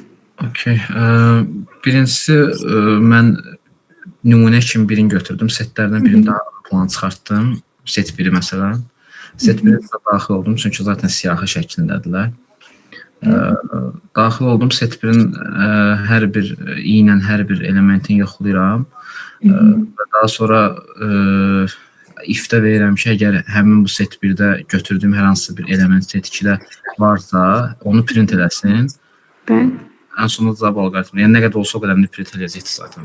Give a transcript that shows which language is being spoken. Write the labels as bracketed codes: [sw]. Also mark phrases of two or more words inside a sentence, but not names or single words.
[az] Okay. Birincisi mən nümunə kimi birini götürdüm. Setlərdən birini daha plan çıxartdım. Set 1-i məsələn. Set 1-ə daxil oldum çünki zaten siyahı şəklindədirlər. Daxil oldum, set 1-in hər bir i ilə hər bir elementin yoxlayıram. Və daha sonra if-də verirəm ki, əgər həmin bu set 1-də götürdüyüm hər hansı bir element set 2-də varsa, onu print eləsin. Bəli. Ən sonunda cavab alqoritmi. Yəni nə qədər olsa o qədərini print eləyəcəkdir zaten.